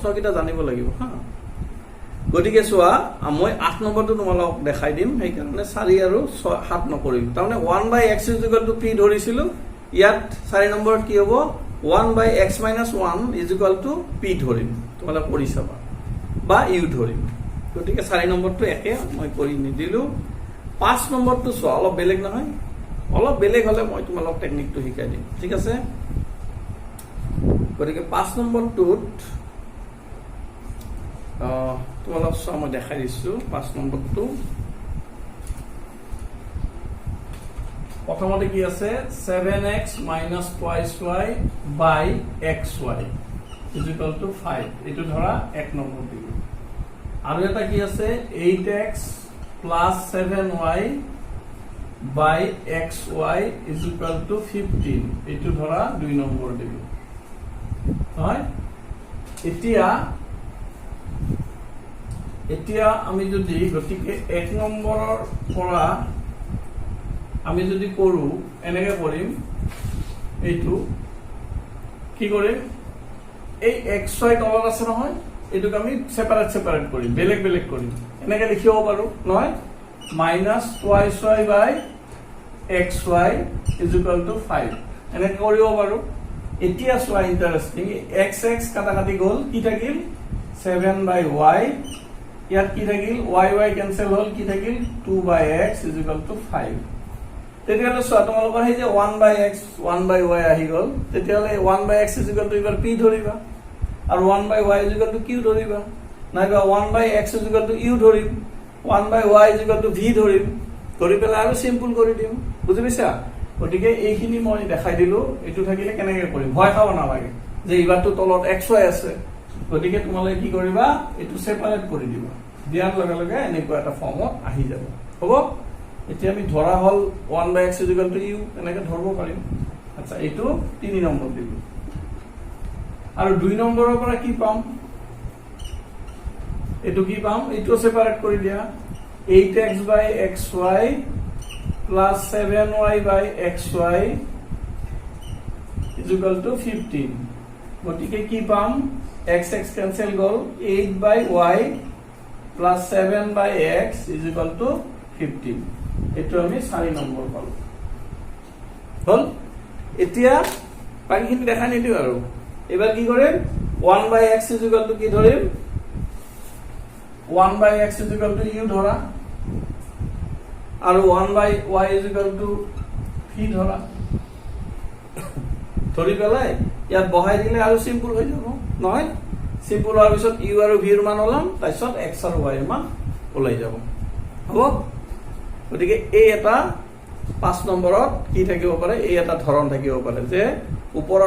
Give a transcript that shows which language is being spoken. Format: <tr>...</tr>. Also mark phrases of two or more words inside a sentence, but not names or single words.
<as>কিটা জানিব লাগিব হা গতিকে চোৱা মই 8 নম্বৰটো তোমালোক দেখাই দিম সেই কাৰণে 4 আৰু 7 নকৰিম তাৰমানে 1/x = p ধৰিছিলো ইয়াত 4 নম্বৰত কি হ'ব 1/x - 1 = p ধৰিম তোমালোক কৰি চাবা বা u ধৰিম গতিকে 4 নম্বৰটো একে মই কৰি নিদিলো 5 নম্বৰটো চোৱা অলপ বেলেগ নহয় অলপ বেলেগ হলে মই তোমালোক টেকনিকটো শিকাই দিম ঠিক আছে গতিকে 5 নম্বৰটোত তোমালোক চোৱা মই দেখাই দিছো 5 নম্বৰটো প্ৰথমতে কি আছে 7x -</as> <en>twice y by xy is equal to</en> <as>5 এটো ধৰা 1 নম্বৰ দিলো আৰু এটা কি আছে</as> <en>8x plus 7y by xy is equal to</en> <as>15 এটো ধৰা 2 নম্বৰ দিলো হয় এতিয়া আমি যদি গতিকে 1 নম্বৰৰ পৰা আমি যদি কৰো এনেকে কৰিম এইটো কি কৰিম এই xy তলত আছে নহয় এটুক আমি সেপারেট কৰিম বেলেগ কৰিম এনেকে লিখিব পাৰো নহয় -</as> <en>twice y by xy is equal to</en> <as>5 এনেকে কৰিব পাৰো এতিয়া চোৱা ইন্টারেস্টিং x কাটাকাটি গল কি থাকিল 7/y ইয়াত কি থাকিল y ক্যান্সেল হল কি থাকিল 2/x</as> <en>is equal to</en> <as>5 তেতিয়ালে চোৱা তোমালোকৰ এই যে 1/x 1/y আহি গল তেতিয়ালে 1/x</as> <en>is equal to</en> <as>এবাৰ p ধৰিবা আৰু 1/y</as> <en>is equal to</en> <as>q ধৰিবা নাইবা 1/x</as> <en>is equal</en> <as>to u ধৰিম 1/y</as> <en>is equal to</en> <as>v ধৰিম ধৰি পেলাই আৰু সিম্পল কৰি দিম বুজি পাইছা গতিকে এইখিনি মই দেখাই দিলো এটো থাকিলে কেনেকৈ কৰিম ভয় খাব নালাগে যে ইবাৰটো তলত xy আছে গতিকে তোমালোকে কি কৰিবা এটো সেপারেট কৰি দিবা দিয়াৰ লগে লগে এনেকুৱা এটা ফৰ্মত আহি যাব হ'ব এতিয়া আমি ধৰা হল 1/x</as> <en>is equal to</en> <as>u এনেকৈ ধৰব পাৰিম আচ্ছা এটো 3 নম্বৰ দিলো আৰু 2 নম্বৰৰ পৰা কি পাম এইটো কি পাম এইটো সেপাৰেট কৰি দিয়া</as> <en>8x by xy plus 7y by xy is equal to</en> <as>15 গতিকে কি পাম x x cancel গল</as> <en>8 by y plus 7 by x is equal to</en> <as>15 এটো আমি 4 নম্বৰ পালো হল এতিয়া বাকিখিনি দেখা নিদিও আৰু এবাৰ কি কৰিম</as> <en>1 by x is equal to</en> <as>কি ধৰিম</as> <en>1 by x is equal to</en> <as>u ধৰা আৰু</as> <en>1 by y is equal to</en> <as>v ধৰা ধৰি পেলাই ইয়াত বহাই দিলে আৰু সিম্পল হৈ যাব নহয় সিম্পল হোৱাৰ পিছত u আৰু v ৰ মান ওলাম তাৰপিছত x আৰু y ৰ মান ওলাই যাব হ'ব গতিকে এই এটা 5 নম্বৰত কি থাকিব পাৰে এই এটা ধৰণ থাকিব পাৰে যে ওপৰত</as>